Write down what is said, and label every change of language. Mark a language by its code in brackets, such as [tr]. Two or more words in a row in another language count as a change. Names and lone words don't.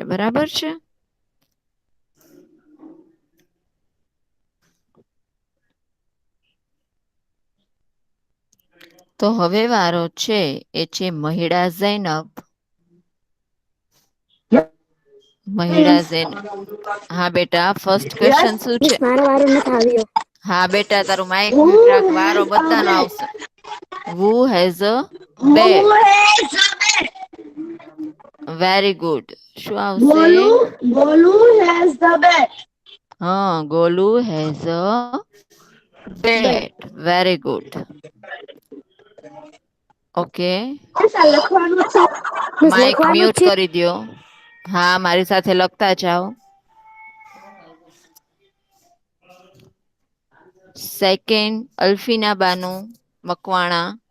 [gu] બરાબર છે? તો હવે વારો છે એ છે મહિડા ઝૈનબ. મહિડા ઝૈનબ. હા બેટા, [en] first question [gu] શું છે? મિસ મારો વારો નથી આવ્યો. હા બેટા, તારું [en] mic mute [gu] રાખ. વારો બધાનો આવશે. [en] who has a Who bat. has a bat? very good. [gu] શું આવશે? [en] Golu has the bat. Haan, Golu has a bat. Very good. Okay. [gu] લખવાનું છે. [en] mic mute [gu] કરી દ્યો. હા, મારી સાથે લખતા જાઓ. સેકન્ડ અલ્ફીના બાનુ મકવાણા.